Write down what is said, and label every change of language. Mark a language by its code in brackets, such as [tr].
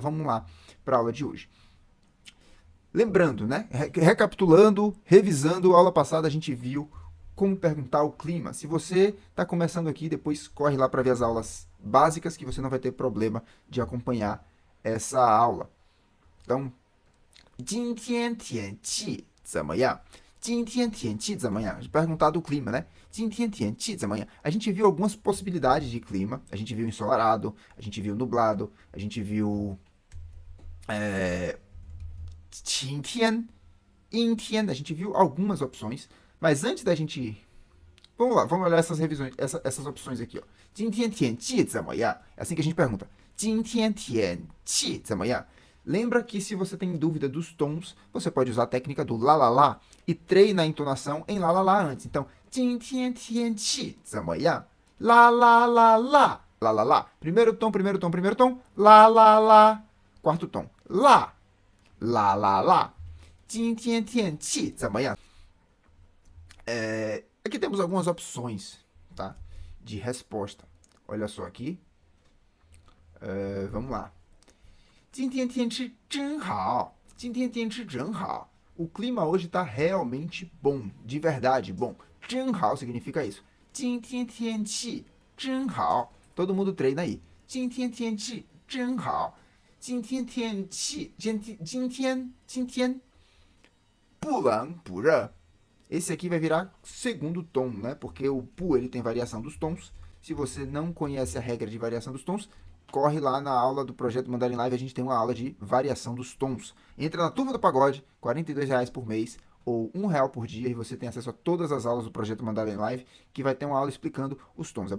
[pt] Vamos lá para a aula de hoje. Lembrando, né? Recapitulando, revisando, a aula passada a gente viu como perguntar o clima. Se você está começando aqui, depois corre lá para ver as aulas básicas, que você não vai ter problema de acompanhar essa aula. [zh] Então, 今天天气怎么样？今天天气怎么样？ [pt] Perguntar do clima, né? [zh] 今天天气怎么样？ [pt] A gente viu algumas possibilidades de clima. A gente viu ensolarado, a gente viu nublado, a gente viu [zh] 晴天, 阴天, [pt] a gente viu algumas opções, mas antes da gente... Vamos lá, vamos olhar essas revisões, essas opções aqui, ó. [zh] 今天天气怎么样? [pt] É assim que a gente pergunta. [zh] 今天天气怎么样? [pt] Lembra que se você tem dúvida dos tons, você pode usar a técnica do lá lá lá e treina a entonação em lá lá lá antes. [zh] Então, 今天天气怎么样? Lá lá lá lá, lá lá lá. [pt] Primeiro tom, primeiro tom, primeiro tom, lá lá lá. Quarto tom, lá, lá lá lá. [zh] 今天天气怎么样? [pt] Aqui temos algumas opções, tá? De resposta. Olha só aqui. Vamos lá. [zh] 今天天气真好.今天天气真好. [pt] O clima hoje está realmente bom, de verdade bom. 真好 significa isso. [zh] 今天天气真好. [pt] Todo mundo treina aí. [zh] 今天天气真好. 今天天气今天不冷不热. [pt] Esse aqui vai virar segundo tom, né? Porque o pu ele tem variação dos tons. Se você não conhece a regra de variação dos tons, corre lá na aula do Projeto Mandarim Live, a gente tem uma aula de variação dos tons. Entra na Turma do Pagode, R$ 42,00 por mês, ou R$ 1,00 por dia, e você tem acesso a todas as aulas do Projeto Mandarim Live, que vai ter uma aula explicando os tons.